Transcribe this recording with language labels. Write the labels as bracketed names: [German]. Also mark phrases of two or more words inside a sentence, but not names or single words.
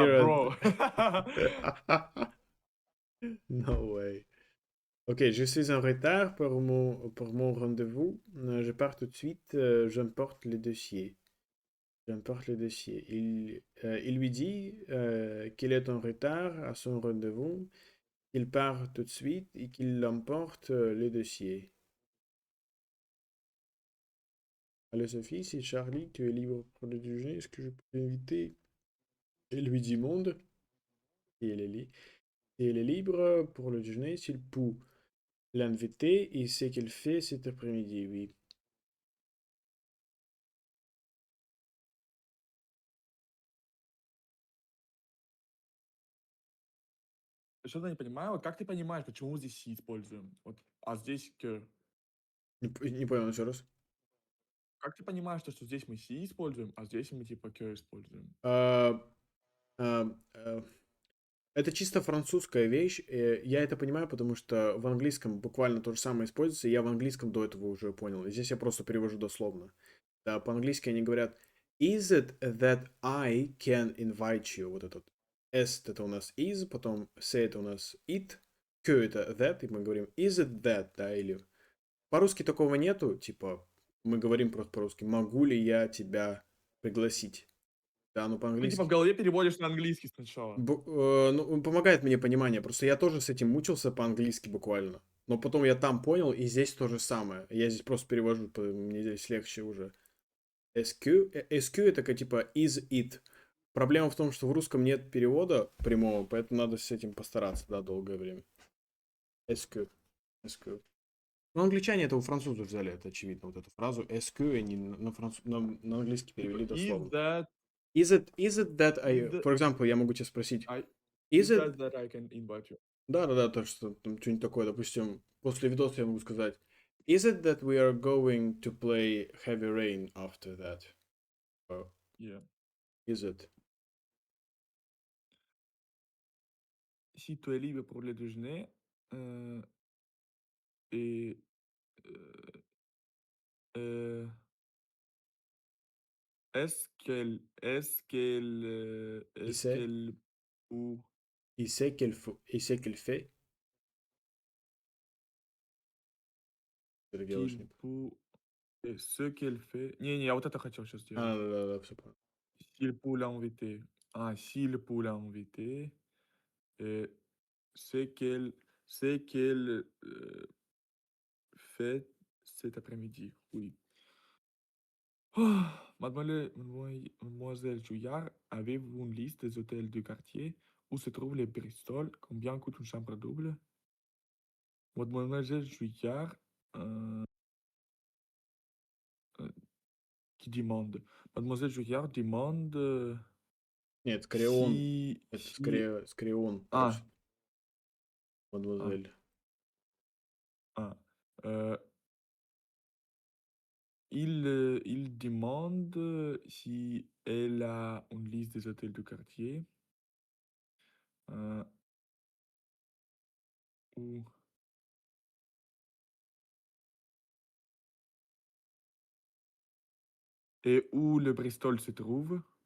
[English] Kieran. bro. No way. [French] Ok, je suis en retard pour mon rendez-vous. Je pars tout de suite. J'emporte le dossier. J'emporte le dossier. Il lui dit qu'il est en retard à son rendez-vous, qu'il part tout de suite et qu'il emporte le dossier. Allô Sophie, c'est Charlie, tu es libre pour le déjeuner, est-ce que je peux t'inviter? Il lui dit monde, et et elle est libre pour le déjeuner s'il peut l'inviter et ce qu'elle fait cet après-midi, oui. [Russian] Что-то не понимаю. Вот как ты понимаешь, почему здесь си используем? Вот, а здесь к. Не понял еще раз. Как ты понимаешь, то, что здесь мы си используем, а здесь мы типа que используем? А, а, Это чисто французская вещь. Я это понимаю, потому что в английском буквально то же самое используется. И я в английском до этого уже понял. И здесь я просто перевожу дословно. Да, по-английски они говорят [English] Is it that I can invite you? [Russian] Вот этот S это у нас is, потом say это у нас it, que это that, и мы говорим [English] is it that, [Russian] да, или по-русски такого нету, типа мы говорим просто по-русски могу ли я тебя пригласить? Да, но Ну, типа в по-английски голове переводишь на английский сначала. Ну, помогает мне понимание. Просто я тоже с этим мучился по-английски буквально. Но потом я там понял, и здесь то же самое. Я здесь просто перевожу, мне здесь легче уже. SQ, SQ это как типа [English] is it. [Russian] Проблема в том, что в русском нет перевода прямого, поэтому надо с этим постараться, да, долгое время. SQ. SQ. Ну, англичане это у французов взяли, это очевидно, вот эту фразу SQ, и они на английский перевели [English] Is [Russian] дословно. [English] that Is it that is I, the for example, [Russian] я могу тебя спросить, [English] I is is it that I can invite you? [Russian] Да-да-да, то, что там что-нибудь такое, допустим, после видоса я могу сказать [English] Is it that we are going to play Heavy Rain after that? Or Yeah. is it? [French] Si tu es libre pour le déjeuner, et heu heu, Il est-ce sait, qu'elle ou il sait qu'il fait. [Russian] Это делаешь [French] qu'il [Russian] не... [French] peut ce qu'elle fait [Russian] не, я вот это хотел сейчас А, сделать. да-да-да, все понял. [French] S'il peut l'inviter. Ah, s'il peut l'inviter, et ce qu'elle fait cet après-midi, oui. Ah, mademoiselle Jouillard, avez-vous une liste des hôtels du quartier où se trouve le Bristol? Combien coûte une chambre double? Mademoiselle Jouillard, euh, euh, qui demande? Mademoiselle Jouillard demande [Russian] Нет, скорее он. [French] si, [Russian] Это [French] si, [Russian] скорее он ah, просит, ah, мадемуазель. [French] ah, euh, il demande si elle a une liste des hôtels du quartier, euh, où, et où le Bristol se trouve.